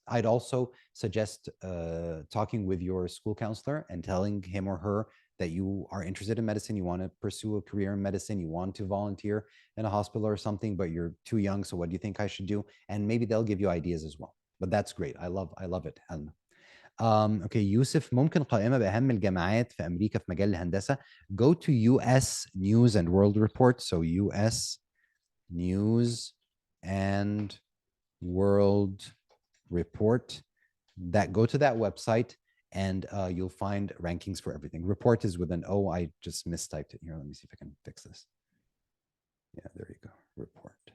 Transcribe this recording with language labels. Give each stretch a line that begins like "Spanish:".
English: I'd also suggest talking with your school counselor and telling him or her that you are interested in medicine, you want to pursue a career in medicine, you want to volunteer in a hospital or something, but you're too young. So what do you think I should do? And maybe they'll give you ideas as well. But that's great. I love it, Alma.
Arabic: اوكي يوسف، ممكن قائمة بأهم الجامعات في أمريكا في مجال الهندسة.
English: Go to US News and World Report. So US News and World Report. Go to that website and you'll find rankings for everything. Report is with an O. I just mistyped it here. Let me see if I can fix this. Yeah, there you go. Report.